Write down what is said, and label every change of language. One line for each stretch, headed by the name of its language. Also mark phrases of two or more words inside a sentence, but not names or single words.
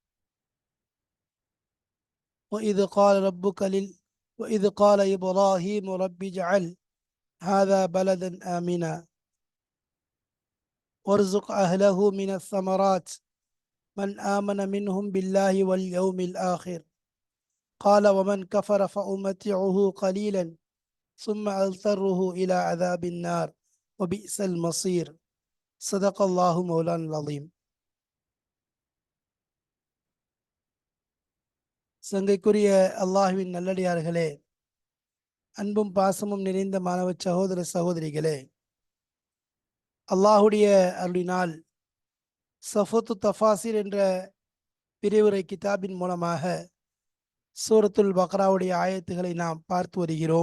Arabic: وإذ قال إبراهيم رب اجعل هذا بلدا آمنا وارزق أهله من الثمرات من آمن منهم بالله واليوم الآخر قال ومن كفر فأمتعه قليلا ثم أضطره إلى عذاب النار وبئس المصير. صدق الله مولانا العظيم.
Tamil: சங்கைக்குரிய அல்லாஹ்வின் நல்லடியார்களே, அன்பும் பாசமும் நிறைந்த மாணவ சகோதர சகோதரிகளே, அல்லாஹுடைய அருளினால் சஃபத்து தஃபாசிர் என்ற பிரிவுரை கிதாபின் மூலமாக சூரத்துல் பக்ராவுடைய ஆயத்துகளை நாம் பார்த்து வருகிறோம்.